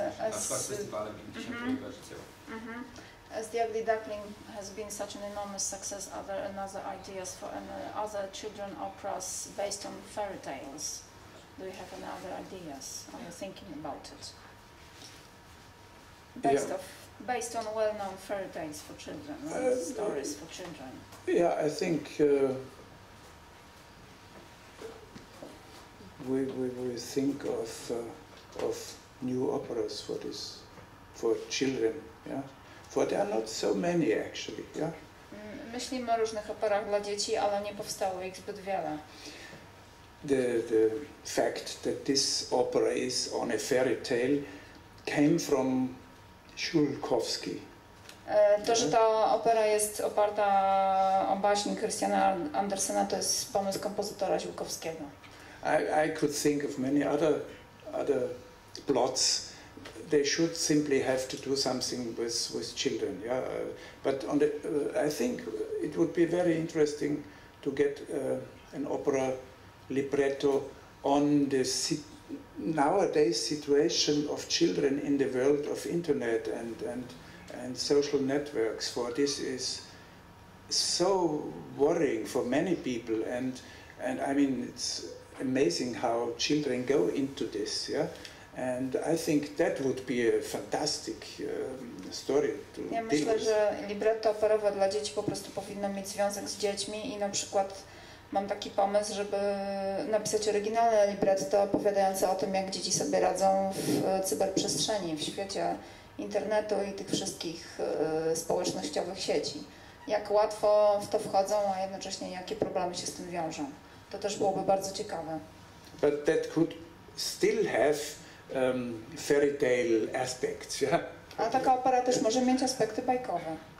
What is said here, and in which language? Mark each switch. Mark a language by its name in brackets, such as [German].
[Polish] Na przykład festiwalem i 10 edycją. [English] As the Ugly Duckling has been such an enormous success, are there another ideas for other children operas based on fairy tales? Do you have any other ideas? Are you thinking about it? Based off Based on well-known fairy tales for children, right? Stories for children. Yeah, I think we think of new operas for children, yeah. For there are not so many actually, yeah. [Polish] Myślimy o różnych operach dla dzieci, ale nie powstało ich zbyt wiele. [English] The fact that this opera is on a fairy tale came from Szulkowski. [Polish] To, że ta opera jest oparta o baśń Christiana Andersena, to jest pomysł kompozytora Ziłkowskiego. [English] I could think of many other plots. They should simply have to do something with children, yeah. But on the, I think it would be very interesting to get an opera libretto on the nowadays situation of children in the world of internet and social networks. For this is so worrying for many people, and I mean it's amazing how children go into this, yeah. And I think that would be a fantastic story to [Polish] Ja myślę, że libretto operowe dla dzieci po prostu powinno mieć związek z dziećmi i na przykład mam taki pomysł, żeby napisać oryginalne libretto opowiadające o tym, jak dzieci sobie radzą w cyberprzestrzeni, w świecie internetu i tych wszystkich społecznościowych sieci. Jak łatwo w to wchodzą, a jednocześnie jakie problemy się z tym wiążą. To też byłoby bardzo ciekawe. [English] But that could still have fairy tale aspects, yeah? [Polish] A taka opera też może mieć aspekty bajkowe.